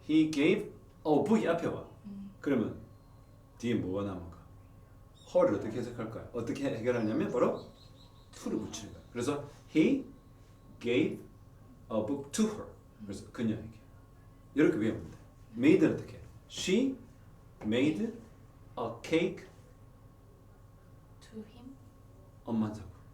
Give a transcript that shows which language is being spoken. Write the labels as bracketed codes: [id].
[en] he gave a book이 [ko] 앞에 와. 그러면 뒤에 뭐가 남은가? her를 어떻게 해석할까요? 어떻게 해결하냐면 바로 to를 붙이는 거야. 그래서 [en] he gave a book to her. [ko] 그래서 그녀에게. 이렇게 외우면 돼. made는 어떻게 해? [en] she made a cake To him. [ko] 엄만사고.